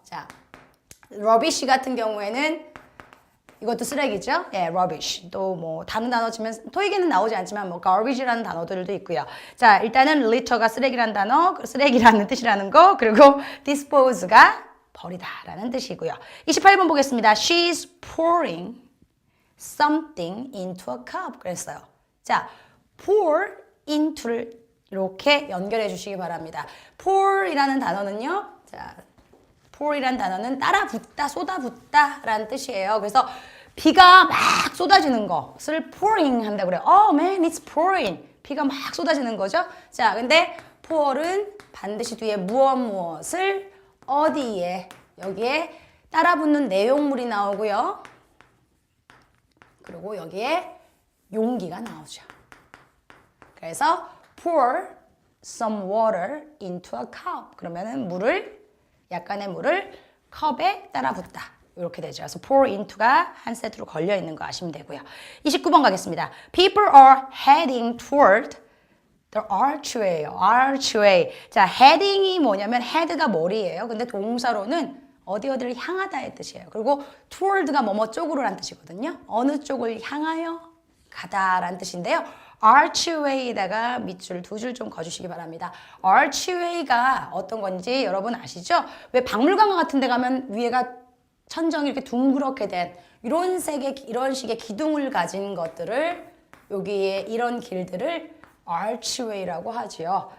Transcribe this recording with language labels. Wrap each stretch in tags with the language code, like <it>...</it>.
<ko>자, rubbish 같은 경우에는 이것도 쓰레기죠? 예, rubbish. 또 뭐 다른 단어 치면 토익에는 나오지 않지만 뭐 garbage라는 단어들도 있고요. 자, 일단은 litter가 쓰레기라는 단어, 쓰레기라는 뜻이라는 거, 그리고 dispose가 버리다라는 뜻이고요. 28번 보겠습니다.</ko> <en>She's pouring something into a cup.</en> <ko>그랬어요. 자, pour into를 이렇게 연결해 주시기 바랍니다. pour이라는 단어는요. 자, pour이라는 단어는 따라 붓다, 쏟아 붓다라는 뜻이에요. 그래서 비가 막 쏟아지는 것을 pouring 한다고 그래요.</ko> <en>Oh man, it's pouring.</en> <ko>비가 막 쏟아지는 거죠. 자, 근데 pour은 반드시 뒤에 무엇을 어디에 여기에 따라 붙는 내용물이 나오고요. 그리고 여기에 용기가 나오죠.</ko> <en>그래서 pour some water into a cup.</en> <ko>그러면은 약간의 물을 컵에 따라 붓다. 이렇게 되죠. 그래서 pour into가 한 세트로 걸려 있는 거 아시면 되고요. 29번 가겠습니다.</ko> <en>People are heading toward the archway예요. archway.</en> <ko>자, heading이 뭐냐면 head가 머리예요. 근데 동사로는 어디를 향하다의 뜻이에요. 그리고 toward가 뭐뭐 쪽으로란 뜻이거든요. 어느 쪽을 향하여 가다라는 뜻인데요. archway에다가 밑줄 두 줄 좀 그어주시기 바랍니다. archway가 어떤 건지 여러분 아시죠? 왜 박물관 같은 데 가면 위에가 천정이 이렇게 둥그렇게 된 이런 식의 기둥을 가진 것들을 여기에 이런 길들을 archway라고 하지요.</ko>